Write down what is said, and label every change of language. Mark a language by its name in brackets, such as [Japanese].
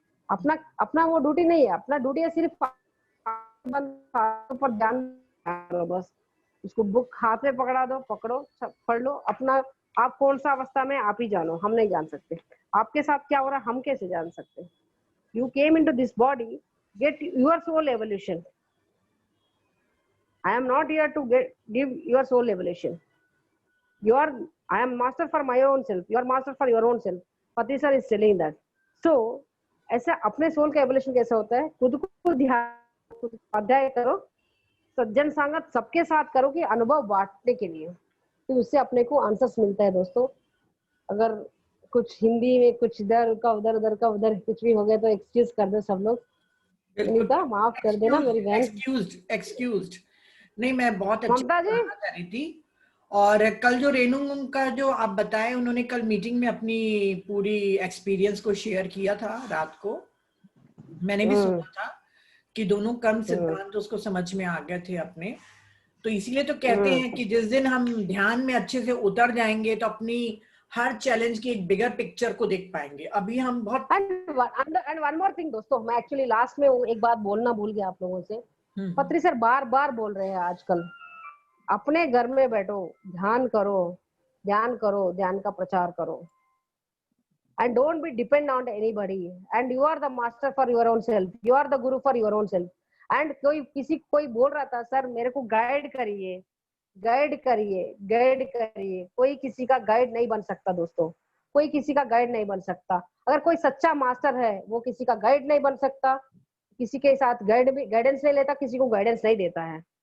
[Hindi] अपना अपना वो ड्यूटी नहीं है, अपना ड्यूटी है सिर्फ पर ध्यान करो बस। उसको बुक हाथ में पकड़ा दो, पकड़ो, पढ़ लो अपना। आप कौन सा अवस्था में, आप ही जानो, हम नहीं जान सकते। आपके साथ क्या हो रहा है हम कैसे जान सकते? [English] You came into this body, get your soul evolution. I am not here to give your soul evolution. I am master for my own self. You are master for your own self. Pati sir is telling that. [Hindi] So, ऐसा अपने soul का evolution कैसा होता है? खुद को ध्यान, खुद अध्याय करो, सज्जन संगत सबके साथ करो कि अनुभव बांटने के लिए, तो उससे अपने को आंसर्स मिलता है दोस्तों। अगर कुछ हिंदी में कुछ इधर का उधर कुछ भी हो गया तो एक्सक्यूज कर दो सब लोग। नीता माफ कर देना मेरी बहन। एक्सक्यूज्ड नहीं, मैं बहुत अच्छी ममता जी बात कर रही थी। और कल जो रेणु का जो आप बताए, उन्होंने कल मीटिंग में अपनी पूरी एक्सपीरियंस को शेयर किया था रात को, मैंने भी सुना था कि दोनों कर्म सिद्धांत उसको समझ में आ गए थे अपने। तो इसीलिए तो कहते हैं कि जिस दिन हम ध्यान में अच्छे से उतर जाएंगे तो अपनी हर चैलेंज की एक बिगर पिक्चर को देख पाएंगे। अभी हम बहुत [English] and one more thing [Hindi] दोस्तों, मैं एक्चुअली लास्ट में एक बात बोलना भूल गया आप लोगों से। पत्री सर बार बार बोल रहे हैं आजकल, अपने घर में बैठो, ध्यान करो, ध्यान करो, ध्यान का प्रचार करो, [English] and don't be depend on anybody, and you are the master for your own self, you are the guru for your own self। [Hindi] and कोई बोल रहा था सर मेरे को गाइड करिए, गाइड करिए, गाइड करिए, कोई किसी का गाइड नहीं बन सकता दोस्तों, कोई किसी का गाइड नहीं बन सकता। अगर कोई सच्चा मास्टर है वो किसी का गाइड नहीं बन सकता, किसी के साथ गाइडेंस नहीं लेता, किसी को गाइडेंस नहीं देता है।